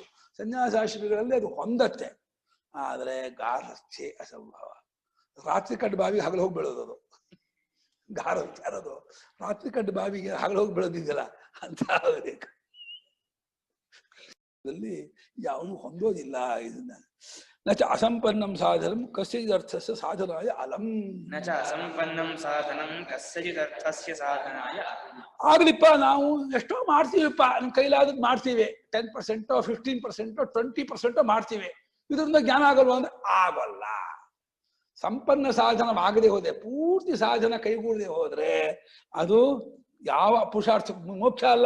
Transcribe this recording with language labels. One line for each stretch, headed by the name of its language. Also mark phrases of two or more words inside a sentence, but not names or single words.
Kannada: ಸನ್ಯಾಸಾಶ್ರಮಿಗಳಲ್ಲಿ ಅದು ಹೊಂದತ್ತೆ. ಆದರೆ ಗಾರ್ಹಸ್ಥ್ಯೆ ಅಸಂಭವ. ರಾತ್ರಿ ಕಡ್ಡು ಬಾವಿಗೆ ಹಗಲು ಹೋಗಿ ಬೀಳೋದು. ಅದು ಗಾರ್ಹಸ್ಥ್ಯ ಅನ್ನೋದು ರಾತ್ರಿ ಕಡ್ಡು ಬಾವಿಗೆ ಹಗಲು ಹೋಗಿ ಬೀಳೋದಿದೆಯಲ್ಲ ಅಂತ ಬೇಕು. ಯಾವುದು ಹೊಂದೋದಿಲ್ಲ ಇದನ್ನ.
Sanskrit: ನಚ ಅಸಂಪನ್ನಂ ಸಾಧನಂ ಕಸ್ಯಚಿದರ್ಥಸ್ಯ ಸಾಧನಾಯ ಅಲಂ. ನಚ ಅಸಂಪನ್ನಂ ಸಾಧನಂ ಕಸ್ಯಚಿದರ್ಥಸ್ಯ ಸಾಧನಾಯ.
Kannada: ಆಗ್ಲಿಪ್ಪ ನಾವು ಎಷ್ಟೋ ಮಾಡ್ತೀವಿಪ್ಪ, ನಮ್ಮ ಕೈಲಾದದ್ದು ಮಾಡ್ತೀವಿ. 10%, 15%, 20% ಮಾಡ್ತೀವಿ. ಇದರಿಂದ ಜ್ಞಾನ ಆಗಲ್ವ ಅಂದ್ರೆ ಆಗಲ್ಲ. ಸಂಪನ್ನ ಸಾಧನವಾಗದೆ ಹೋದ್ರೆ, ಪೂರ್ತಿ ಸಾಧನ ಕೈಗೂಡದೆ ಹೋದ್ರೆ ಅದು ಯಾವ ಪುರುಷಾರ್ಥ ಮೋಕ್ಷ ಅಲ್ಲ.